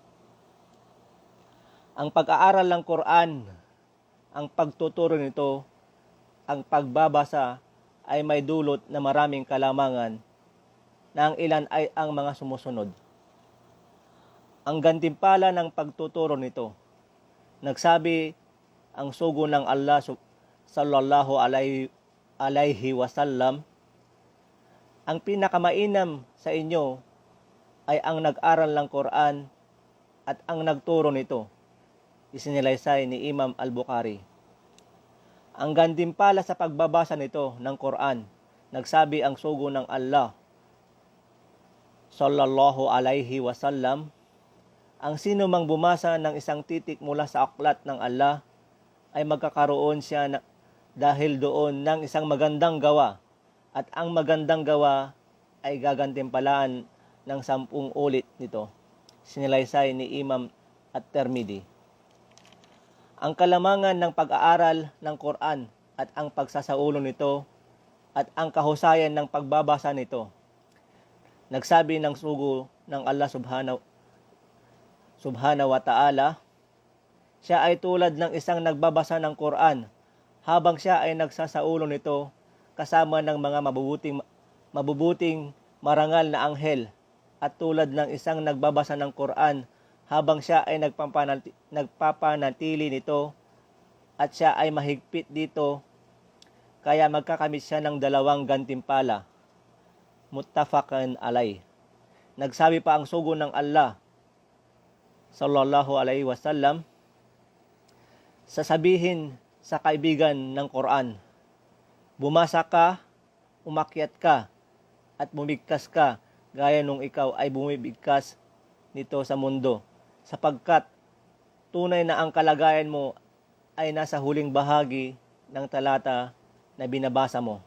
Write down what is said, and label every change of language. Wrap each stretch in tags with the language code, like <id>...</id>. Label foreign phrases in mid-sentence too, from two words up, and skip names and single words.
<tl>Ang pag-aaral ng Quran, ang pagtuturo nito, ang pagbabasa ay may dulot na maraming kalamangan na ang ilan ay ang mga sumusunod. Ang gantimpala ng pagtuturo nito, nagsabi ang sugo ng Allah</tl> <ar>صلى الله عليه وسلم,</ar> <tl>ang pinakamainam sa inyo ay ang nag-aral ng Quran at ang nagturo nito. Isinilaysay ni Imam Al-Bukhari. Ang gantimpala sa pagbabasa nito ng Quran, nagsabi ang sugo ng Allah</tl> <ar>صلى الله عليه وسلم,</ar> <tl>ang sino mang bumasa ng isang titik mula sa aklat ng Allah ay magkakaroon siya dahil doon ng isang magandang gawa, at ang magandang gawa ay gagantimpalaan ng 10 ulit nito. Sinilaysay ni Imam At-Tirmidhi. Ang kalamangan ng pag-aaral ng Quran at ang pagsasaulo nito at ang kahusayan ng pagbabasa nito. Nagsabi ng sugo ng Allah</tl> <ar>سبحانه وتعالى,</ar> <tl>siya ay tulad ng isang nagbabasa ng Quran habang siya ay nagsasaulo nito kasama ng mga mabubuting marangal na anghel, at tulad ng isang nagbabasa ng Quran habang siya ay nagpapanatili nito at siya ay mahigpit dito, kaya magkakamit siya ng 2 gantimpala.</tl> <ar>متفق عليه.</ar> <tl>Nagsabi pa ang sugo ng Allah</tl> <ar>صلى الله عليه وسلم,</ar> <tl>sasabihin sa kaibigan ng Quran, bumasa ka, umakyat ka, at bumigkas ka gaya nung ikaw ay bumibigkas nito sa mundo, sapagkat tunay na ang kalagayan mo ay nasa huling bahagi ng talata na binabasa mo.</tl>